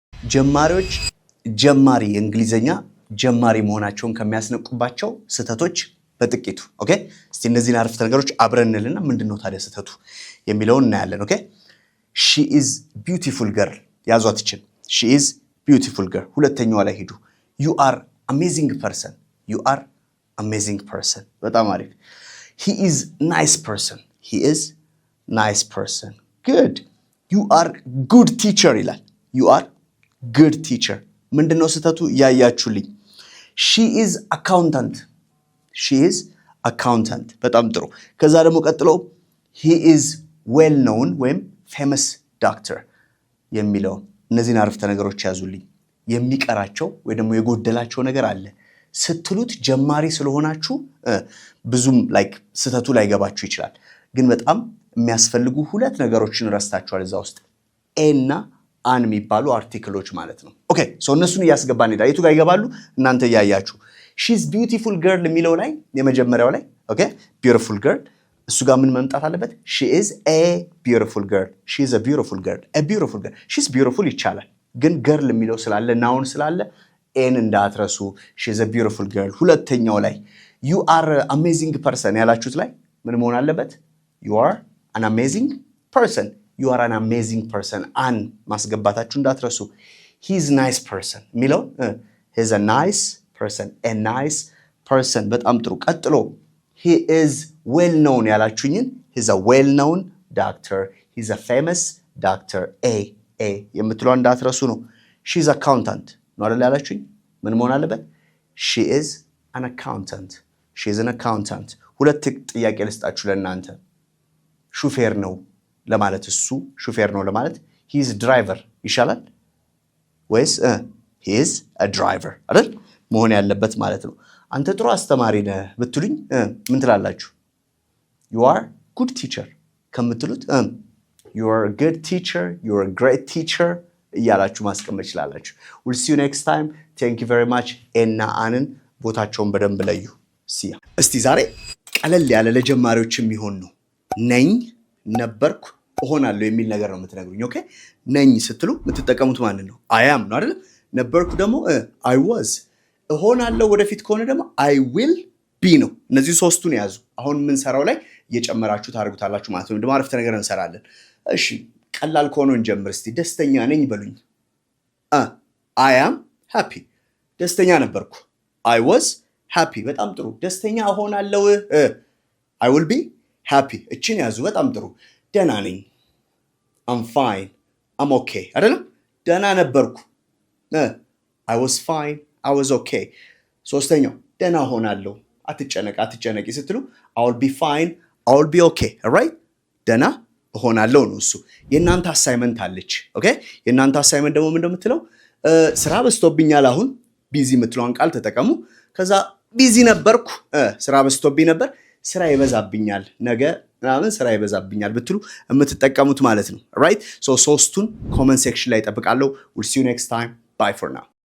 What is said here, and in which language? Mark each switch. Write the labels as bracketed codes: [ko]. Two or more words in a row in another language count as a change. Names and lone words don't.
[am] ጀማሪዎች ጀማሪ እንግሊዘኛ ጀማሪ መሆናቸውን ከሚያስነቁባቸው ስህተቶች በጥቂቱ ኦኬ እስቲ እነዚህን አረፍተ ነገሮች አብረን እንልና ምንድነው ታዲያ ስህተቱ የሚለውን እናያለን ኦኬ [en] she is beautiful girl [am] ያዟት ይችላል [en] she is beautiful girl [am] ሁለተኛው ላይ ሄዱ [en] you are amazing person you are amazing person [am] በጣም አሪፍ [en] he is nice person he is nice person good you are good teacher [am] ይላል [en] you are good teacher [am] ምንድነው ስህተቱ ያያችሁልኝ [en] she is [am] accountant በጣም ጥሩ ከዛ ደግሞ ቀጥሎ [en] he is well known [am] ወይም [en] famous doctor [am] የሚለው እነዚህን አረፍተ ነገሮች ያዙልኝ የሚቀራቸው ወይ ደግሞ የጎደላቸው ነገር አለ ስትሉት ጀማሪ ስለሆናችሁ ብዙም ላይክ ስህተቱ ላይ ገባችሁ ይችላል ግን በጣም የሚያስፈልጉ ሁለት ነገሮችን ረስታችኋል እዛ ውስጥ a እና an የሚባሉ አርቲክሎች ማለት ነው [en] okay so [am] እነሱን ያስገባን ይላል የቱ ጋር ይገባሉ እናንተ ያያችሁ [en] she's beautiful girl [am] የሚለው ላይ የመጀመሪያው ላይ ኦኬ [en] beautiful girl [am] እሱ ጋር ምን መምጣት አለበት [en] she is a beautiful girl she is a beautiful girl she's beautiful [am] ይቻላል ግን girl የሚለው ስላለ ናውን ስላለ ኤን እንዳትረሱ [en] she is a beautiful girl [am] ሁለተኛው ላይ [en] you are amazing person [am] ያላችሁት ላይ ምን መሆን አለበት [en] you are an amazing person [am] አን ማስገባታችሁ እንዳትረሱ [en] he is nice person [am] የሚለው [en] he is a nice [am] person በጣም ጥሩ ቀጥሎ [en] he is well known [am] ያላችሁኝን [en] he is a well known doctor he is a famous doctor [am] a የምትለው እንዳትረሱ ነው [en] she is accountant [am] ነው አይደል ያላችሁኝ ምን መሆን አለበት [en] she is an accountant [am] ሁለት ጥያቄ ልስጣችሁ ለእናንተ ሹፌር ነው ለማለት እሱ ሹፌር ነው ለማለት [en] he is driver [am] ይሻላል ወይስ [en] he is a driver [am] አይደል መሆን ያለበት ማለት ነው አንተ ጥሩ አስተማሪ ነህ ብትሉኝ ምን ትላላችሁ you [en] are good teacher [am] ከምትሉት [en] you are a good teacher you are a great teacher [am] እያላችሁ ማስቀመጥ ይችላልላችሁ [en] we'll see you next time thank you very much [am] እና አንን ቦታቸውን በደንብ ለዩ ሲያ እስቲ ዛሬ ቀለል ያለ ለጀማሪዎች የሚሆን ነው ነኝ ነበርኩ እሆናለሁ የሚል ነገር ነው የምትነግሩኝ ኦኬ ነኝ ስትሉ የምትጠቀሙት ማንን ነው [en] I am [am] ነው አይደል ነበርኩ ደግሞ [en] I was [am] እሆናለሁ ወደፊት ከሆነ ደግሞ [en] I will be [am] ነው እነዚህ ሶስቱን ያዙ አሁን ምን ሰራው ላይ እየጨመራችሁ ታርጉታላችሁ ማለት ነው ደግሞ አረፍተ ነገር እንሰራለን እሺ ቀላል ከሆነ እንጀምር እስቲ ደስተኛ ነኝ በሉኝ [en] I am happy [am] ደስተኛ ነበርኩ [en] I was happy [am] በጣም ጥሩ ደስተኛ እሆናለሁ [en] I will be happy [am] እቺን ያዙ በጣም ጥሩ ደህና ነኝ [en] I'm fine I'm okay [am] አይደለም ደህና ነበርኩ [en] I was fine I was okay [am] ሶስተኛው ደህና ሆናለሁ አትጨነቂ ስትሉ [en] I will be fine I will be okay alright [am] ደህና ሆናለሁ ነው እሱ የናንተ አሳይመንት አለች ኦኬ የናንተ አሳይመንት ደግሞ ምን እንደምትለው ስራ በስቶብኛል አሁን ቢዚ የምትለውን ቃል ተጠቀሙ ከዛ ቢዚ ነበርኩ ስራ በስቶብኝ ነበር ስራ ይበዛብኛል ነገ ምናምን ስራ ይበዛብኛል ብትሉ የምትጠቀሙት ማለት ነው [en] right so [am] ሶስቱን [en] comment section [am] ላይ ተጠብቃለሁ [en] we'll see you next time bye for now